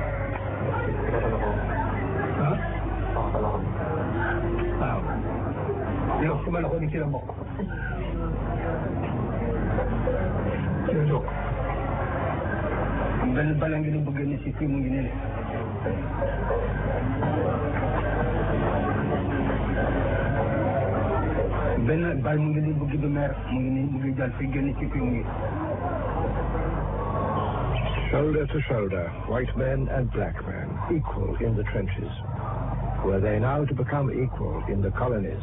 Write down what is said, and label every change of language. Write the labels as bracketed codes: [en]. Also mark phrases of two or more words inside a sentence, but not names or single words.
[wo] waaw yow suma loxo di ci la bokk benn bala ngi bëgg ni ci fii mu ngi ne benn bal mu ngi bëgg du mer mu ngi jàll fi génn ci fii mu ngi. [en] Shoulder to shoulder, white men and black men, equal in the trenches. Were they now to become equal in the colonies?